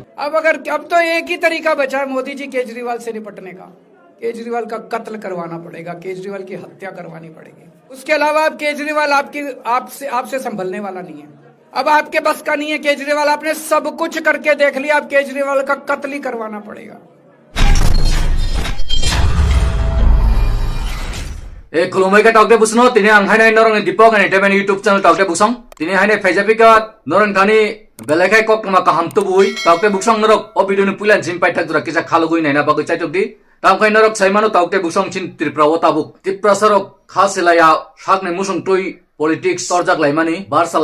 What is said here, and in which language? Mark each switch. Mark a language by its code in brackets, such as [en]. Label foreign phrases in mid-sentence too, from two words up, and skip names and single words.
[hi] अब तो एक ही तरीका बचा है मोदी जी केजरीवाल से निपटने का। केजरीवाल का कत्ल करवाना पड़ेगा, केजरीवाल की हत्या करवानी पड़ेगी। उसके अलावा अब केजरीवाल आपसे संभलने वाला नहीं है। अब आपके बस का नहीं है केजरीवाल, आपने सब कुछ करके देख लिया, अब केजरीवाल का कत्ल ही करवाना पड़ेगा। [trp] खुलुमबाय का टाउटे बुसनो तिने आं हायनाय नरंनि दीपक आणि टेबेन यूट्यूब चैनल टाउटे बुसं तिने हायनाय फेजापिका नरं थानी बेलेखाय ककमा का हमतो बुई टाउटे बुसं नरक ओ भिडियोनि पुलान सिन पाइथाक जरा किसा खालगुइ नायना बागै चाइटोकदि तामखाय नरक साइमानो टाउटे बुसं सिन त्रिपुरा ताबुक त्रिपुरा सरक खासिलाया सागनै मुसुं टुइ पॉलिटिक्स तर्जाक लाइमानी बारसा